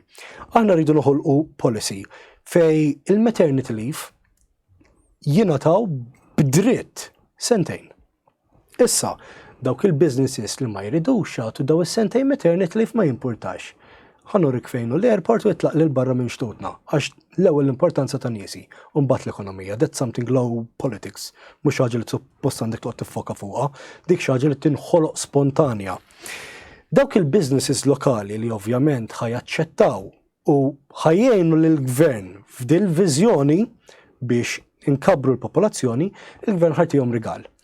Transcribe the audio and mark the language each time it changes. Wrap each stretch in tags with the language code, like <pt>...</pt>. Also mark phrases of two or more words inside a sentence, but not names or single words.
<mt>Aħna rridu noħolqu policy fej il-</mt> <en>maternity leave</en> <mt>jingħataw b'dritt sentejn. Issa, dawk il-businesses li ma jridux jagħtu daw is-sentejn</mt> <en>maternity leave</en> <mt>ma jimpurtax. Ħanurik fejn u l-airport u jitlaq lil barra minn xtutna, għax l-ewwel l-importanza ta' niesi, u mbagħad l-ekonomija,</mt> <en>that's something low politics,</en> <mt>mhux ħaġa li suppost għandek toqgħod tiffoka fuqha, dik xi ħaġa li tinħoloq spontanja. Dawk il-businesses lokali li ovvjament ħajaċċettaw u ħajjejnu lill-gvern f'dil viżjoni biex inkabru l-popolazzjoni, il-gvern ħartihom rigal.</mt>